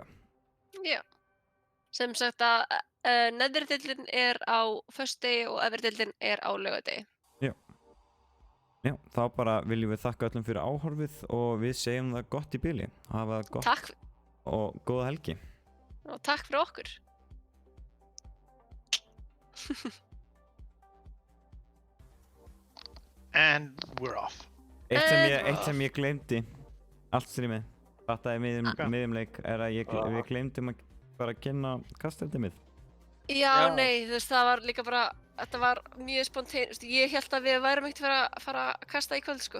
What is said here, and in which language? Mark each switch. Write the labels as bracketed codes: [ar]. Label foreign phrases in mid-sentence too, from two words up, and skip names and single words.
[is] Já, sem sagt að neðri deildin á föstudegi og efri deildin á laugardegi. Já, þá bara viljum við þakka öllum fyrir áhorfið og við segjum það gott í bili. Hafa það gott og góða helgi. Og takk fyrir okkur. [en] And we're off. [is] Eitt sem ég gleymdi allt strímið. Fattaði miðjum leik að við gleymdum að bara kynna kasteltimið. Já, nei, þú veist, það var líka bara, þetta var mjög spontán, ég held að við værum ekkert að fara að kasta í kvöld, sko.